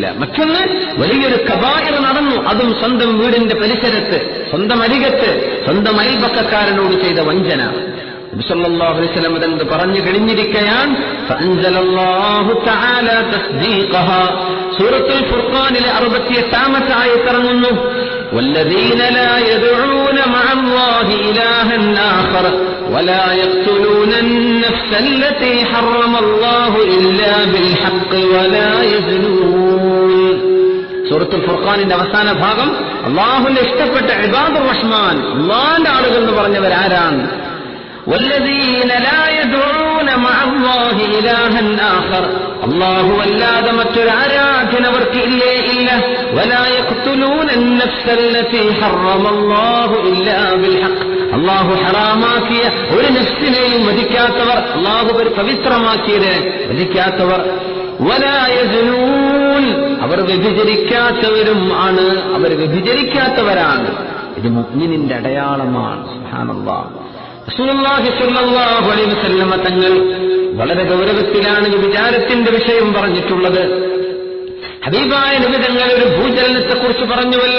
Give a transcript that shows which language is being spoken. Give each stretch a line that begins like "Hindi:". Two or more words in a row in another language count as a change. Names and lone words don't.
Malayalam: മറ്റൊന്ന്, വലിയൊരു കബായിർ നടന്നു, അതും സ്വന്തം വീടിന്റെ പരിസരത്ത്, സ്വന്തം അരികത്ത്, സ്വന്തം അയൽപക്കക്കാരനോട് ചെയ്ത വഞ്ചന. നബി
Arabic: صلى الله عليه وسلم
Malayalam: അത് പറഞ്ഞു കഴിഞ്ഞിരിക്കുകയാണ്.
Arabic: فأنزل الله تعالى تصديقها,
Malayalam: സൂറത്തുൽ ഫുർഖാനിലെ 68-ാമത്തെ ആയത്ത് ഇറങ്ങുന്നു.
Arabic: والذين لا يدعون مع الله إلها آخر ولا يقتلون النفس التي حرم الله إلا بالحق ولا يزنون.
Malayalam: സൂറത്തുൽ ഫുർഖാനിന്റെ അവസാന ഭാഗം അല്ലാഹുവിന്റെ ഇഷ്ടപ്പെട്ട
Arabic: عباد الرحمن,
Malayalam: അല്ലാഹുവിന്റെ ആളുകൾ എന്ന് പറഞ്ഞവരാരാണ്?
Arabic: والذين لا يدعون مع الله إلها آخر,
Malayalam: അല്ലാഹു അല്ലാതെ മറ്റൊരു ആരാധന അവർക്ക് ഇല്ലേ ഇല്ല.
Arabic: ولا يقتلون النفس التي حرم الله إلا بالحق,
Malayalam: അല്ലാഹു ഹറാമാക്കിയ ഒരു നഫ്സിനെയും വധിക്കാത്തവർ, അല്ലാഹു പവിത്രമാക്കിയത് വധിക്കാത്തവർ.
Arabic: ولا يزنون,
Malayalam: അവർ വ്യഭിചരിക്കാത്തവരും ആണ്, അവർ വ്യഭിചരിക്കാത്തവരാണ്. ഇത് മുഅ്മിനിന്റെ അടയാളമാണ്. സുബ്ഹാനല്ലാഹ്.
Arabic: رسول الله صلى الله عليه وسلم
Malayalam: തങ്ങൾ വളരെ ഗൗരവത്തിലാണ് വിചാരത്തിന്റെ വിഷയം പറഞ്ഞിട്ടുള്ളത്. ഹബീബായ നബി തങ്ങൾ ഒരു ഭൂചലനത്തെക്കുറിച്ച് പറഞ്ഞുവല്ലോ.